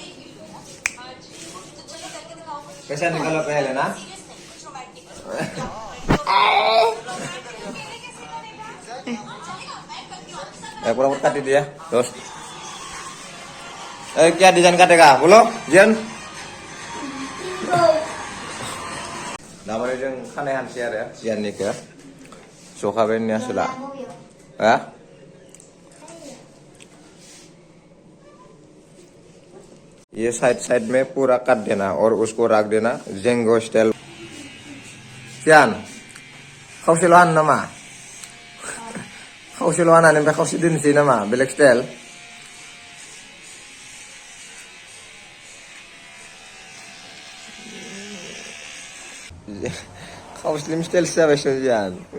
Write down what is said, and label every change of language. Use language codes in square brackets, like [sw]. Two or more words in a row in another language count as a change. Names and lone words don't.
[hi] कैसा निकला पहले ना? पूरा काट दिया दोस्त। क्या डिजाइन काटेगा बोलो जियान? [brx] namanya जों खानाय हानसै आरो जियाननिखौ सोखाबाय आसोला। [hi] ये साइड साइड में पूरा काट देना और उसको रख देना जेंगो स्टाइल। [brx] जियान खावसेल' हानो नामा? खावसेल' हानानै ओमफ्राय खावसे दोनसै नामा बेलेग स्टाइल? खावसेलिम स्टाइलसो जाबायसो जियान।